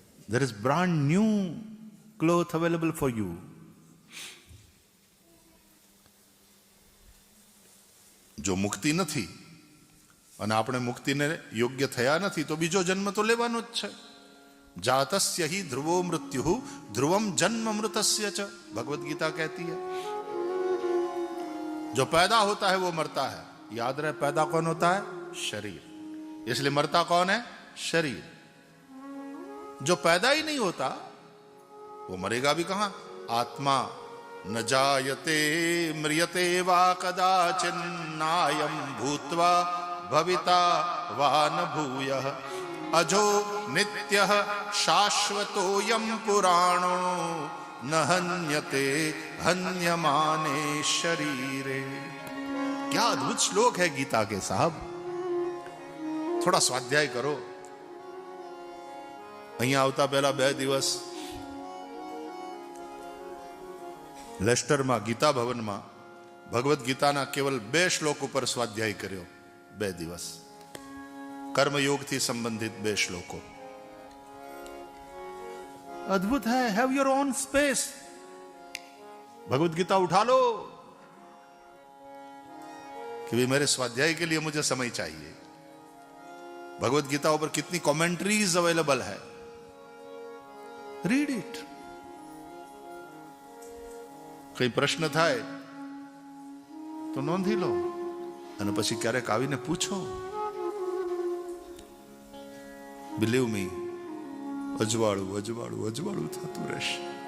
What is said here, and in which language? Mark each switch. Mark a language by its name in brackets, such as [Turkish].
[English] There is brand new cloth available for you. [Gujarati] જો મુક્તિ નથી અને આપણે મુક્તિને યોગ્ય થયા નથી તો બીજો જન્મ તો લેવાનો જ છે. [Sanskrit] જાતસ્ય हि ध्रुवो मृत्यु ध्रुवम जन्म मृतस्य च, [Hindi] भगवत गीता कहती है. जो पैदा होता है वो मरता है. याद रहे, पैदा कौन होता है? शरीर. इसलिए मरता कौन है? शरीर. जो पैदा ही नहीं होता वो मरेगा भी कहां? [Sanskrit] आत्मा न जायते म्रियते वा कदाचिन्नायं भूत्वा भविता वा न भूयः अजो नित्यः शाश्वतोऽयं पुराणो न हन्यते हन्यमाने शरीरे. [Hindi] क्या अद्भुत श्लोक है गीता के साहब. थोड़ा स्वाध्याय करो. [Gujarati] અહીંયા આવતા પહેલા 2 દિવસ લેસ્ટરમાં ગીતા ભવનમાં ભગવદ્ ગીતાના કેવલ 2 શ્લોક ઉપર સ્વાધ્યાય કર્યો. 2 દિવસ કર્મયોગથી સંબંધિત 2 શ્લોકો. [Hindi] अद्भुत है. [English] Have your own space. [Hindi] Bhagavad Gita उठा लो कि भाई मेरे स्वाध्याय के लिए मुझे समय चाहिए. भगवद गीता ऊपर कितनी कमेंट्रीज अवेलेबल है. [English] Read it. [Gujarati] કઈ પ્રશ્ન થાય તો નોંધી લો અને પછી ક્યારેક આવીને પૂછો. [English] believe me, [Gujarati] અજવાળું અજવાળું અજવાળું થતું રહેશે.